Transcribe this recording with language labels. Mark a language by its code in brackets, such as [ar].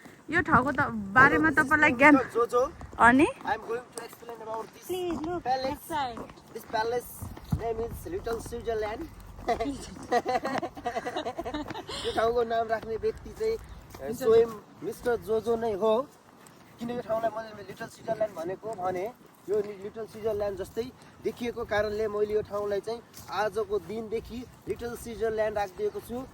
[ne] यो ठाउँको त बारेमा तपाईँलाई ज्ञान अनि [en] I am going to explain about this palace. This palace name is Little Switzerland. [ne] यो ठाउँको नाम राख्ने व्यक्ति चाहिँ स्वयं मिस्टर जोजो नै हो। किन यो ठाउँलाई मैले लिटल स्विजरल्यान्ड भनेको भने यो लिटल स्विजरल्यान्ड जस्तै देखिएको कारणले मैले यो ठाउँलाई चाहिँ आजको दिनदेखि लिटल स्विजरल्यान्ड राखिदिएको छु।